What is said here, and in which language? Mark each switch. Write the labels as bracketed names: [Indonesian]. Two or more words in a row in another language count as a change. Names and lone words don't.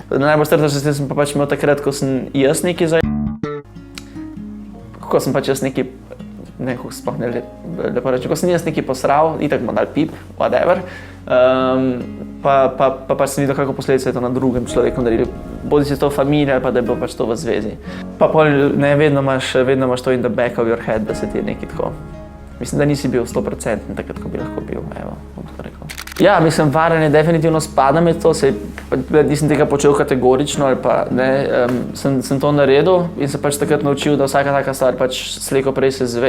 [Slovenian] Najbolj strto sem pa pač imel takrat, ko sem jaz nekaj ko sem pač jaz nekaj, ne, kako sploh ne lepo reči, ko sem jaz nekaj posral, itak bom dal pip, whatever, pa pač sem videl, kako posledice je to na drugem človeku naredilo. Bodi si to familija ali pa da je bilo pač to v zvezi. Pa pol, ne, vedno imaš to [English] in the back of your head, [Slovenian] da se ti je nekaj tako. Mislim, da nisi bil 100% takrat, ko bi lahko bil, evo, bom tako rekel. Ja, mislim, varanje definitivno spada med to, nisem tega počel kategorično ali pa ne, sem to naredil in se pač takrat naučil, da vsaka taka stvar pač slejko prej se zve.